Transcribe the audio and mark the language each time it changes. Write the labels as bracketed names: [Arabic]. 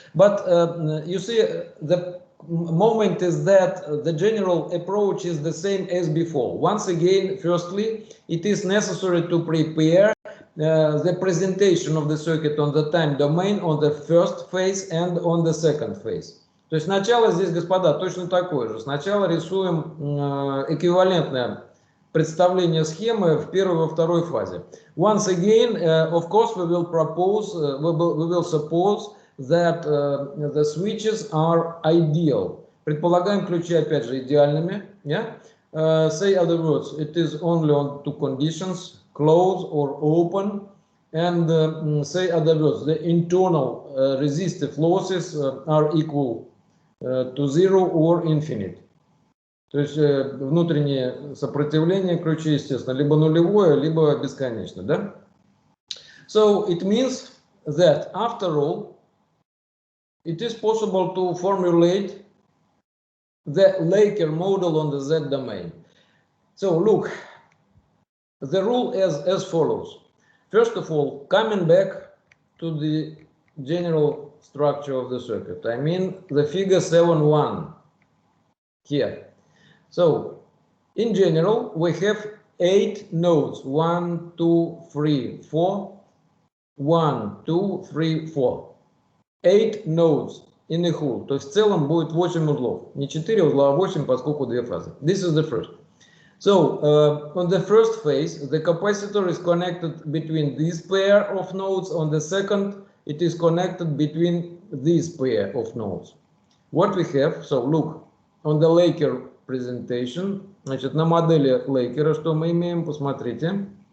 [English] But you see, the moment is that the general approach is the same as before. Once again, firstly, it is necessary to prepare the presentation of the circuit on the time domain on the first phase and on the second phase. [Russian] То есть сначала здесь, господа, точно такое же. Сначала рисуем эквивалентное представление схемы в первой и во второй фазе. [English] Once again, of course, we will suppose that the switches are ideal. [Russian] Предполагаем ключи, опять же, идеальными. [English] Yeah? Say other words, it is only on two conditions, close or open. And say other words, the internal resistive losses are equal to 0 or infinite. [Russian] То есть внутреннее сопротивление ключей, естественно, либо нулевое, либо бесконечно, да? [English] So it means that after all, it is possible to formulate the Lecture model on the Z domain. So look, the rule is as follows. First of all, coming back to the general structure of the circuit, I mean the figure 7.1 here. So in general, we have 8 nodes, 1, 2, 3, 4, 1, 2, 3, 4. 8 nodes in a whole. [Russian] То есть в целом будет 8 узлов. Не 4 узла, а 8, поскольку две фазы. [English] This is the first. So on the first phase, the capacitor is connected between this pair of nodes. On the second, it is connected between this pair of nodes. What we have, so look, on the Lecture presentation, [Russian] значит, на модели Lecture, что мы имеем, посмотрите.